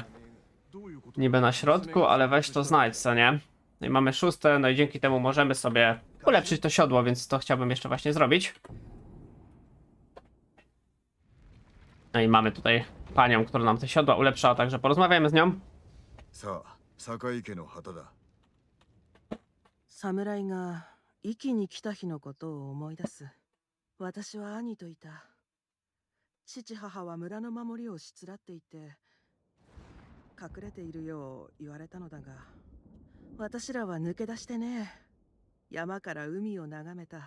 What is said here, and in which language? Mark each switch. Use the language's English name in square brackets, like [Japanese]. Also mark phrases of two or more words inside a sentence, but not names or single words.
[Polish] niby na środku, ale weź to znajdź, co nie? No i mamy 6, no i dzięki temu możemy sobie ulepszyć to siodło, więc to chciałbym jeszcze właśnie zrobić. No i mamy tutaj panią, która nam te siodła ulepszała, także porozmawiajmy z nią. [Japanese] 侍が壱岐に来た日のことを思い出す。私は兄といた。父母は村の守りをしつらっていて隠れているよう言われたのだが、私らは抜け出してね、山から海を眺めた。